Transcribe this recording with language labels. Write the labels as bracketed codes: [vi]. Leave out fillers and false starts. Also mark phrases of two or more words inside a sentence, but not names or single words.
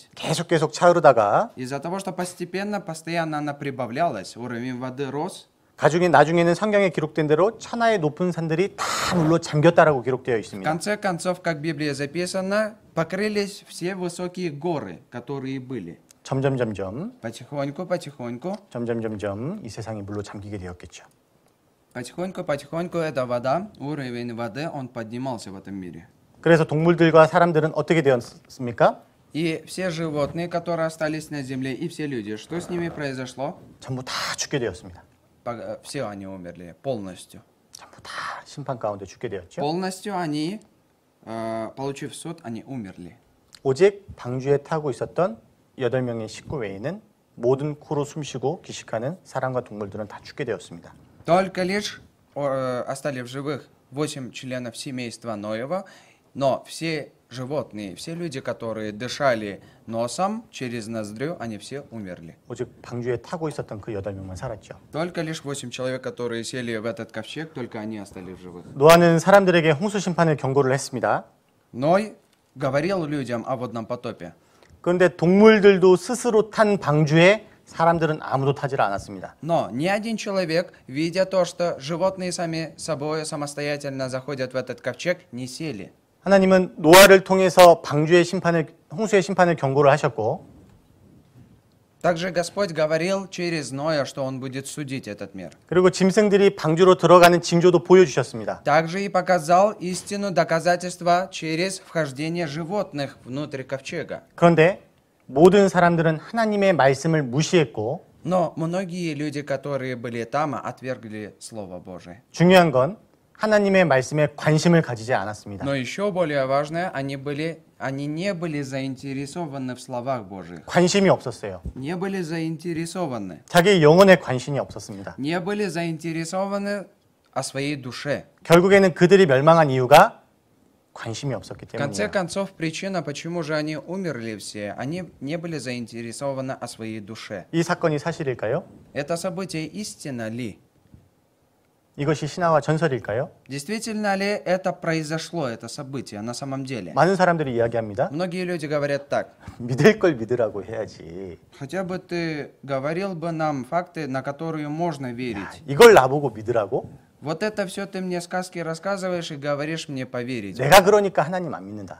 [ko] 계속 차오르다가 [ru] Из-за того, что постоянно она прибавлялась, уровень воды рос. [ko] 나중에는 성경에 기록된 대로 천하의 높은 산들이 다 물로 잠겼다라고 기록되어 [ru] В [ko] 있습니다. [ru] конце концов, как в Библии записано, покрылись все высокие горы, которые были. [ko] 점점 이 세상이 물로 잠기게 되었겠죠. [ru] Потихоньку эта вода, уровень воды, он поднимался в этом мире. [ko] 그래서 동물들과 사람들은 어떻게 되었습니까? [ru] И все животные, которые остались на земле, и все люди, что с ними произошло? [ko] 전부 다 죽게 되었습니다. [ru] Все они умерли полностью. [ko] 전부 다 심판 가운데 죽게 되었죠. [ru] Полностью они, получив суд, они умерли. [ko] 오직 방주에 타고 있었던 8명의 식구 외에는 모든 코로 숨쉬고 기식하는 사람과 동물들은 다 죽게 되었습니다. [ru] Только лишь остались в живых 8 членов семейства Ноева, но все животные, все люди, которые дышали носом через ноздрю, они все умерли. [ko] 오직 방주에 타고 있었던 그 8명만 살았죠. [ru] Только лишь 8 человек, которые сели в этот ковчег, только они остались в живых. [ko] 노아는 사람들에게 홍수 심판을 경고를 했습니다. [ru] Ной говорил людям о водном потопе. [ko] 그런데 동물들도 스스로 탄 방주에 사람들은 아무도 타질 않았습니다. [ru] Но ни один человек, видя то, что животные сами собой самостоятельно заходят в этот ковчег, не сели. [ko] 하나님은 노아를 통해서 홍수의 심판을 경고를 하셨고 [ru] Также Господь говорил через Ноя, что Он будет судить этот мир. [ko] 그리고 짐승들이 방주로 들어가는 징조도 보여주셨습니다. [ru] Также и показал истину доказательства через вхождение животных внутрь ковчега. [ko] 그런데 모든 사람들은 하나님의 말씀을 무시했고 [ru] Но многие люди, которые были там, отвергли Слово Божие. [ko] 중요한 건 하나님의 말씀에 관심을 가지지 않았습니다. [ru] Но еще более важное, они не были заинтересованы в словах Божьих. [ko] 관심이 없었어요. [ru] Не были заинтересованы. [ko] 자기의 영혼에 관심이 없었습니다. [ru] Не были заинтересованы о своей душе. [ko] 결국에는 그들이 멸망한 이유가 관심이 없었기 [ru] В конце [ko] 때문이에요. [ru] концов, причина, почему же они умерли все, они не были заинтересованы о своей душе. [ko] 이 사건이 사실일까요? [ru] Это событие истинно ли? [ko] 이것이 신화와 전설일까요? [ru] Действительно ли это произошло, это событие на самом деле? [ko] 많은 사람들이 이야기합니다. [ru] Многие люди говорят так. [ko] 믿을 걸 믿으라고 해야지. [ru] Хотя бы ты говорил бы нам факты, на которые можно верить. [ko] 이걸 나보고 믿으라고? [ru] Вот это все ты мне сказки рассказываешь и говоришь мне поверить. [ko] 내가 그러니까 하나님 안 믿는다.